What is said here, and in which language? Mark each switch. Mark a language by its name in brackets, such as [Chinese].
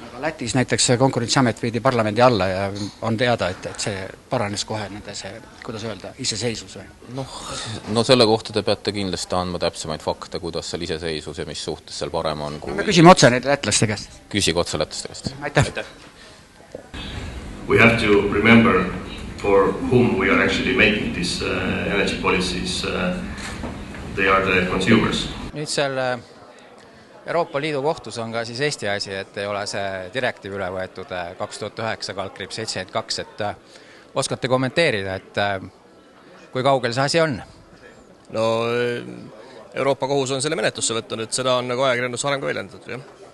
[Estonian] Lätis näiteks Konkurentsiamet viidi parlamendi alla ja on teada, et see paranes kohe nende see, kuidas öelda, iseseisus või? No selle kohta te peate kindlasti andma täpsemaid fakte, kuidas seal iseseisus ja mis suhtes seal parem on. Me küsime otse neid lätlaste käest. Küsige otse lätlaste käest. Aitäh. [English] We have to remember for whom we are actually making these energy policies. They are the consumers. [Estonian] Nüüd selle Euroopa Liidu kohtus on ka siis Eesti asi, et ei ole see direktiiv üle võetud 2009/72, et oskate kommenteerida, et kui kaugel see asi on? No Euroopa kohus on selle menetlusse võtnud, et seda on nagu ajakirjandus varem ka väljendatud.